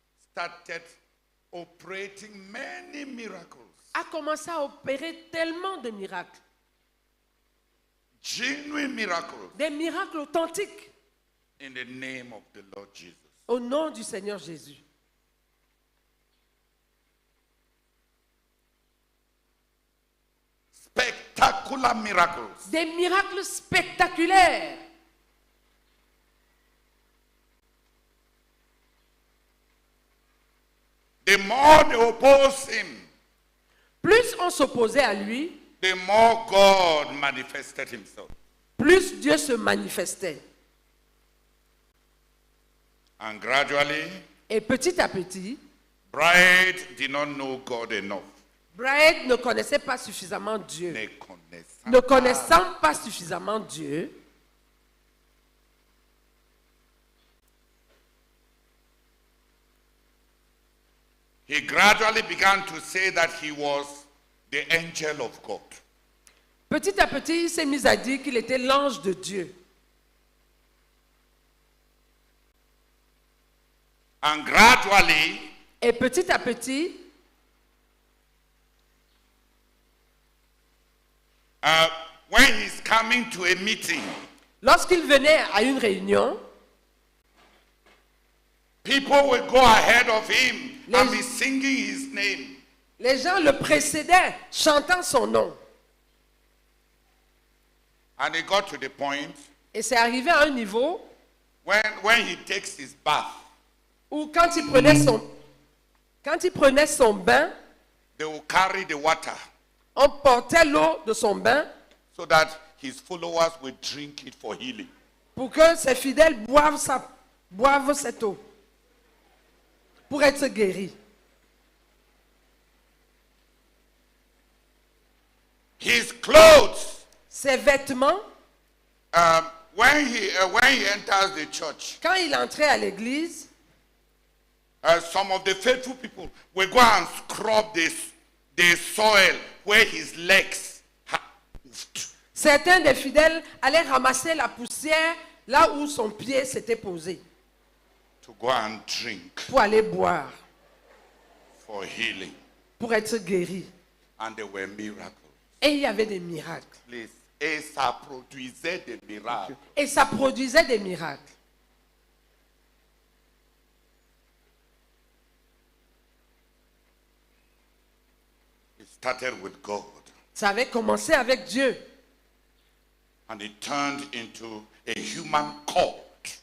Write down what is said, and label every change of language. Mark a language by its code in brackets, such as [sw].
[en] started operating many miracles. [fr] a commencé à opérer tellement de miracles. [en] Genuine miracles [fr] Des miracles authentiques [en] in the name of the Lord Jesus. [fr] au nom du Seigneur Jésus. [en] Spectacular miracles. [fr] Des miracles spectaculaires. [en] The more they oppose him, [fr] Plus on s'opposait à lui, [en] the more God manifested himself. [fr] plus Dieu se manifestait. [en] And gradually, [fr] Et petit à petit, [en] Bride did not know God enough. [fr] Bride ne connaissait pas suffisamment Dieu. Ne Ne connaissant pas suffisamment Dieu, [en] he gradually began to say that he was the angel of God. [fr] petit à petit, il s'est mis à dire qu'il était l'ange de Dieu. [en] And gradually, [fr] Et petit à petit, [en] when he's coming to a meeting, [fr] lorsqu'il venait à une réunion, [en] people will go ahead of him and be singing his name. [fr] les gens le précédaient, chantant son nom. [en] And it got to the point [fr] Et c'est arrivé à un niveau [en] when he takes his bath, [fr] où quand il prenait son bain, [en] they will carry the water [fr] on portait l'eau de son bain [en] so that his followers will drink it for healing. [fr] pour que ses fidèles boivent cette eau pour être guéris. [en] His clothes, [fr] Ses vêtements, [en] when he enters the church, [fr] quand il entrait à l'église, [en] some of the faithful people will go and scrub the soil where his legs have moved. [fr] certains des fidèles allaient ramasser la poussière là où son pied s'était posé [en] To go and drink [fr] pour aller boire, [en] for healing. [fr] pour être guéris. [en] And there were miracles. [fr] Et il y avait des miracles. [en] Please. [fr] Et ça produisait des miracles. Et ça produisait des miracles. [en] It started with God. [fr] Ça avait commencé avec Dieu. [en] And it turned into a human cult.